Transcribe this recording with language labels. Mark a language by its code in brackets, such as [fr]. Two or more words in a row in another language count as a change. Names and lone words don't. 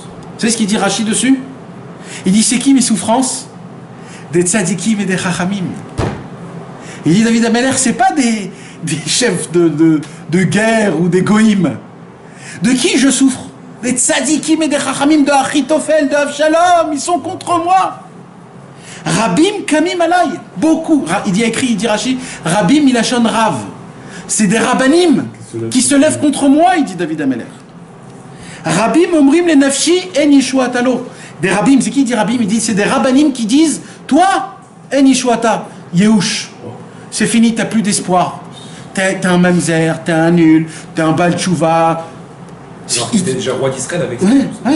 [fr] Vous savez ce qu'il dit Rashi dessus? Il dit, c'est qui mes souffrances? Des tzadikim et des chachamim. Il dit, David Ameler, c'est pas des chefs de guerre ou des goïms. De qui je souffre? Des tzadikim et des chachamim, de Achitophel, de Avshalom, ils sont contre moi. [he] רבים קמים עלי, [fr] beaucoup. Il dit Rashi, [he] רבים לשון רב. [fr] C'est des rabbanim qui se lèvent contre moi, il dit David Ameler. [he] רבים אומרים לנפשי אין ישועתה לו. [fr] Des rabbim, c'est qui dit rabbim? Il dit c'est des rabbanim qui disent toi [he] אין ישועתה יאוש. [fr] C'est fini, t'as plus d'espoir. T'es un mamzer, t'es un nul, t'es un [he] בעל תשובה. [fr] Alors qu'il était déjà roi d'Israël avec ça. Ouais.